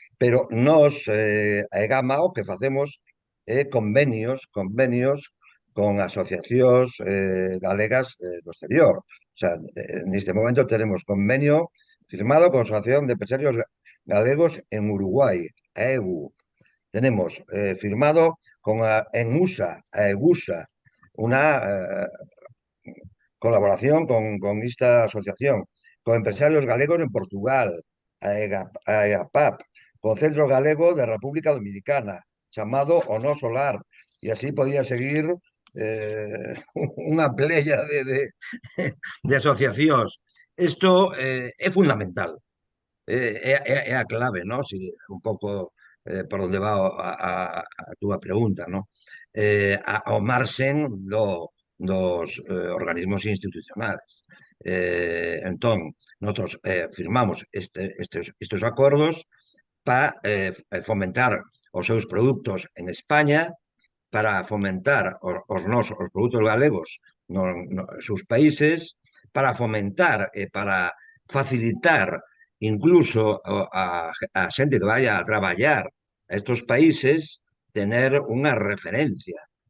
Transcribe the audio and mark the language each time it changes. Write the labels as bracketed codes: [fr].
[gl] Pero nós, a EGAMA, o que facemos é convenios con asociacións galegas do exterior. [es] O sea, en este momento tenemos convenio firmado con la Asociación de Empresarios Galegos en Uruguay, AEGU. Tenemos firmado con ENUSA, AEGUSA, una colaboración con esta asociación, con empresarios galegos en Portugal, AEGAPAP, con Centro Galego de República Dominicana, llamado O No Solar, y así podía seguir [gl] unha playa de asociacións. Isto é fundamental, é a clave, ¿no? Si, un pouco por onde va a túa pregunta, ¿no? Ao marxen dos organismos institucionales. Entón, nosotros firmamos estes acordos para fomentar os seus produtos en España, para fomentar os produtos galegos nos seus países, para fomentar e para facilitar incluso a xente que vaya a traballar [es] a estos países tener [gl] unha referencia,